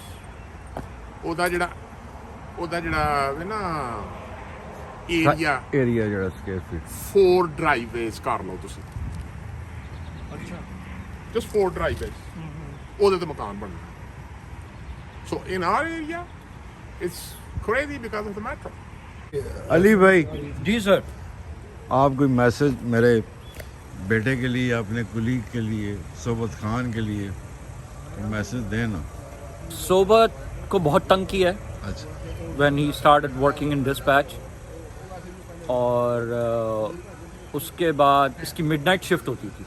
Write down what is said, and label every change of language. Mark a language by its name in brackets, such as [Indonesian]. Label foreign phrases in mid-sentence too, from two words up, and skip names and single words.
[Punjabi] ਉਹਦਾ ਜਿਹੜਾ ਹੈ ਨਾ ਏਰੀਆ ਜਿਹੜਾ [English] square feet [Punjabi] 4 ਡਰਾਈਵੇਜ਼ ਕਰ ਲਓ ਤੁਸੀਂ। ਅੱਛਾ, [English] just 4 driveways [Punjabi] ਉਹਦੇ ਤੇ ਮਕਾਨ ਬਣਨਾ। [English] so in our area it's crazy because of the metro. [Hindi] अली भाई जी सर, आप कोई मैसेज मेरे बेटे के लिए, अपने कुलीग के लिए, सोबत खान के लिए मैसेज देना। सोबत को बहुत तंग किया है अच्छा, [English] when he started working in dispatch, [Hindi] और उसके बाद इसकी [English] midnight shift [Hindi] होती थी।